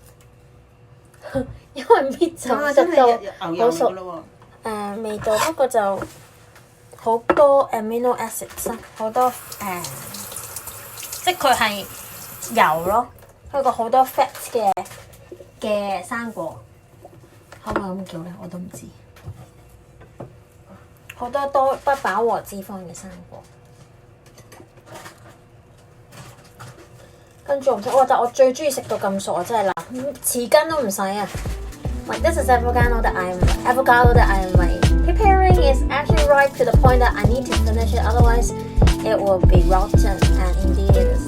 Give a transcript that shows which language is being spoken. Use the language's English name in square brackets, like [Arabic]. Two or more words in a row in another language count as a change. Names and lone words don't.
[Cantonese] 因為搣就食到好熟。味道不過就好多 [English] amino acids [Cantonese] 好多即係佢係油咯，佢個好多 fat 嘅生果，可唔可以咁叫咧？我都唔知。好多不飽和脂肪嘅生果，跟住但我最中意食到咁熟啊！真係嗱，匙羹都唔使啊！ [English] Like this is avocado that I'm preparing is actually ripe to the point that I need to finish it, otherwise it will be rotten, and indeed